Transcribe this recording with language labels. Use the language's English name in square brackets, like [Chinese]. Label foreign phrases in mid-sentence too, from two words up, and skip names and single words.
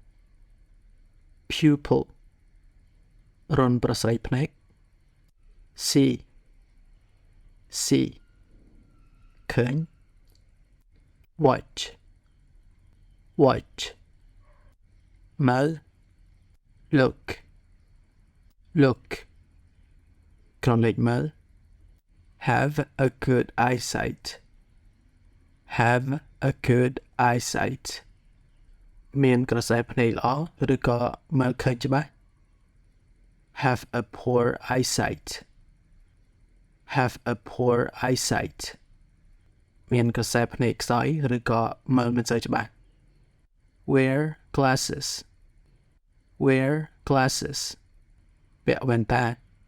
[English] pupil [Khmer] រន្ធប្រស្រីភ្នែក [English] see see ឃើញ watch watch មើល look look [Khmer] ក្រឡេកមើល [English] have a good eyesight have a good [Khmer] eyesight មានក្រសែភ្នែកល្អឬក៏មើលឃើញច្បាស់ [English] have a poor eyesight have a poor eyesight [Khmer] មានក្រសែភ្នែកខ្សោយឬក៏មើលមិនសូវច្បាស់ [English] wear glasses wear glasses [Khmer] ពាក់វ៉ែនតា